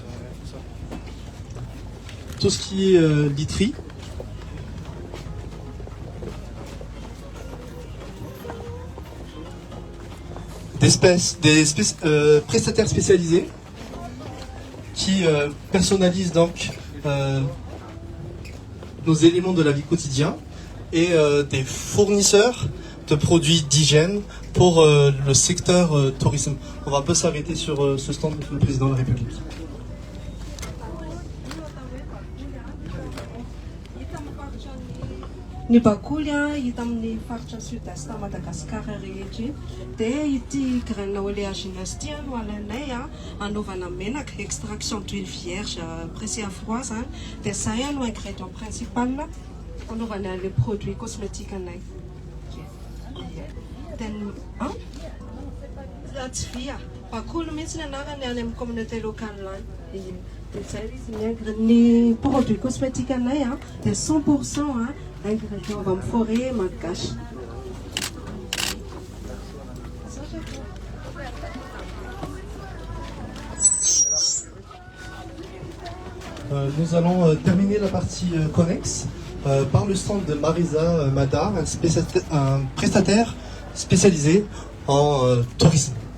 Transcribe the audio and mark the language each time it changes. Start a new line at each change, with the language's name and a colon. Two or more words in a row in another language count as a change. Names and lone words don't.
French: tout ce qui est literie, des prestataires spécialisés qui personnalisent donc nos éléments de la vie quotidienne et des fournisseurs de produits d'hygiène pour le secteur tourisme. On va un peu s'arrêter sur ce stand de le président de la République.
Malagasy: Ny bakoly hita amin'ny faritra sud-est Madagasikara rehetra dia ity
French: graine oléagineuse
Malagasy: ity no alainay anaovana menaka
French: extraction d'huile vierge pressée à froid
Malagasy: zany dia zay no
French: ingrédient principal
Malagasy: anaovana
French: le produit cosmétique
Malagasy: anay. Tsy via bakoly mihitsy ny anarany any amin'ny
French: communauté locale
Malagasy: any. Ny
French: produit cosmétique
Malagasy: anay dia 100% ingrédients avy amin'ny
French: forêt malgache. Nous allons terminer la partie connexe par le stand de Marisa Madar, un prestataire spécialisé en tourisme.